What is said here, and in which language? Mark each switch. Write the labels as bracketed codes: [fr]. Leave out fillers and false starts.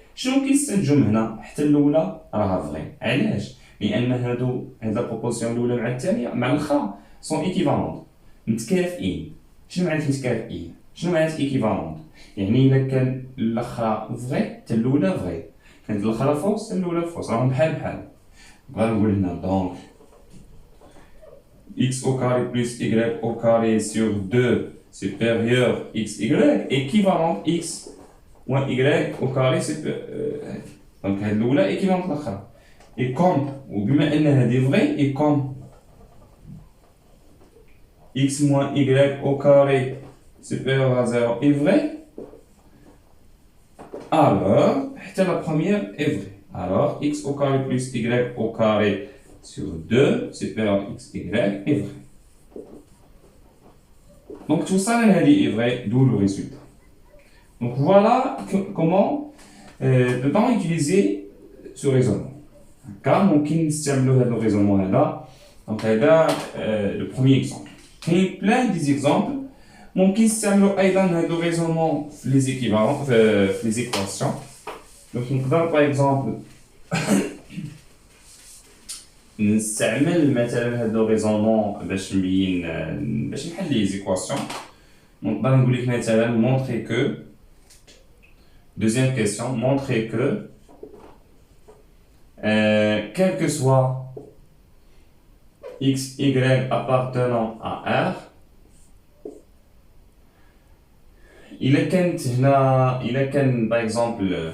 [ar] شنو كيستنتجو من هنا؟ حتى الاولى راها فري. علاش؟ لان هاد لا بروبورسيون الاولى مع الثانيه مع الاخرى سون ايكيفالونت متكافئين. شنو معنات متكافئين؟ شنو معنات ايكيفالونت؟ يعني الا كان الاخرى فري حتى الاولى فري، كانت الاخرى فوس حتى الاولى فوس، راهم بحال بحال. بغا نقول هنا دونك [fr] x au carré plus y au carré sur 2 supérieur xy équivalent x moins y au carré supérieur. [ar] Donc هاد الأولى équivalent الأخرى. [fr] Et comme [ar] وبما أن هادي [fr] vrai et comme x moins y au carré supérieur à 0 est vrai, alors حتى la première est vraie. Alors x au carré plus y au carré sur 2 supérieur à xy est vrai. Donc tout ça est vrai, d'où le résultat. Donc voilà comment peut-on utiliser ce raisonnement. [ar] Car ممكن نستعملوا هذا الريزونمون هذا. [fr] Donc [ar] هذا [fr] le premier exemple. Il y a plein d'exemples. [ar] ممكن نستعملوا أيضا هذا الريزونمون في les équivalents في les équations. Donc نقدر [fr] par exemple [ar] نستعمل مثلا هذا الريزونمون باش نبين باش نحل لي زيكواسيون. نقدر نقول لك مثلا [fr] montrer que deuxième question montrer que quel que soit x y appartenant à R [ar] إلا كان [fr] par exemple